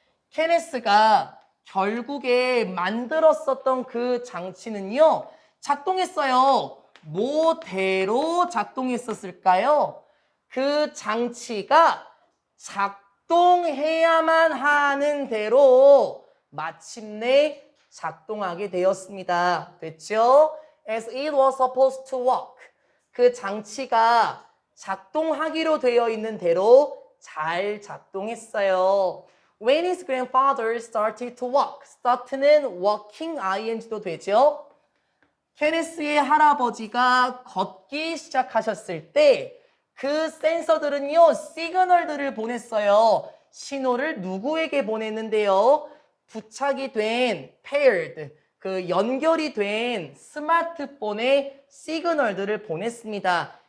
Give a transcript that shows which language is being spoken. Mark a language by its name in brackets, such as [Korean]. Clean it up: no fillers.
[Korean] 케네스가 결국에 만들었었던 그 장치는요. 작동했어요. 뭐대로 작동했었을까요? 그 장치가 작동해야만 하는 대로 마침내 작동하게 되었습니다. 됐죠? [English] As it was supposed to work. [Korean] 그 장치가 작동하기로 되어 있는 대로 잘 작동했어요. [English] When his grandfather started to walk. [Korean] start는 working ing도 되죠. 케네스의 할아버지가 걷기 시작하셨을 때 그 센서들은요, 시그널들을 보냈어요. 신호를 누구에게 보냈는데요? 부착이 된 paired, 그 연결이 된 스마트폰에 시그널들을 보냈습니다.